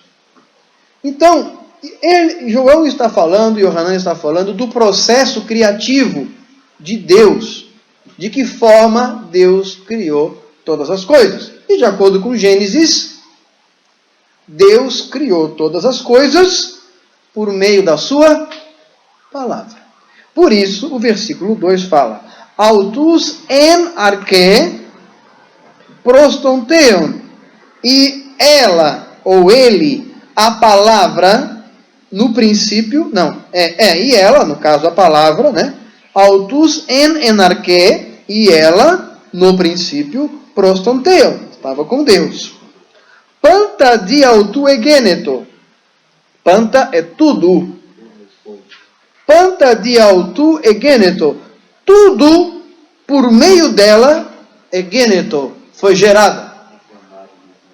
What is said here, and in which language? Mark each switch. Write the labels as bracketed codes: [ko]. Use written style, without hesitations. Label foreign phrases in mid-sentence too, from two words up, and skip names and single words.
[pt] Então, João está falando, e Yohanan está falando do processo criativo de Deus. De que forma Deus criou todas as coisas. E de acordo com Gênesis, Deus criou todas as coisas por meio da sua palavra. Por isso, o versículo 2 fala: [el] Οὗτος ἦν ἀρχῇ πρὸς τὸν θεόν. [pt] E ela, ou ele, a palavra, no princípio, e ela, no caso a palavra, né? [el] Οὗτος ἦν ἐν ἀρχῇ, [pt] e ela, no princípio, prostonteon. Estava com Deus. [el] Πάντα δι᾽ αὐτοῦ ἐγένετο. [pt] Panta é tudo. [el] Πάντα δι᾽ αὐτοῦ ἐγένετο. [pt] Tudo, por meio dela, egeneto, foi gerada.